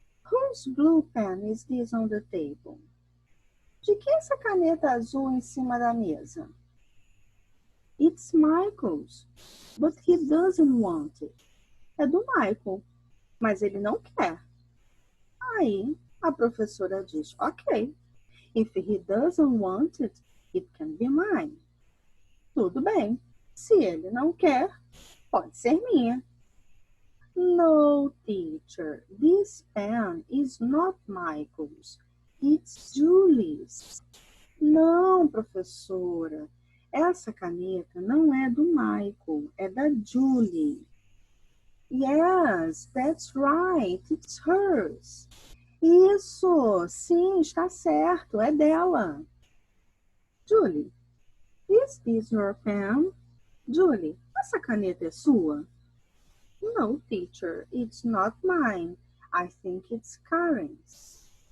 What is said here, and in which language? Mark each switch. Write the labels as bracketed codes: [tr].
[en] Whose blue pen is this on the table? [pt] De que essa caneta azul em cima da mesa? [en] It's Michael's, but he doesn't want it. [pt] É do Michael, mas ele não quer. Aí a professora diz, [en] ok, if he doesn't want it, it can be mine. [pt] Tudo bem, se ele não quer, pode ser minha. [en] No, teacher, this pen is not Michael's, it's Julie's. [pt] Não, professora, essa caneta não é do Michael, é da Julie. [en] Yes, that's right, it's hers. [pt] Isso, sim, está certo, é dela. [en] Julie, is this your pen? [pt] Julie, essa caneta é sua? [en] No, teacher, it's not mine. I think it's Karen's.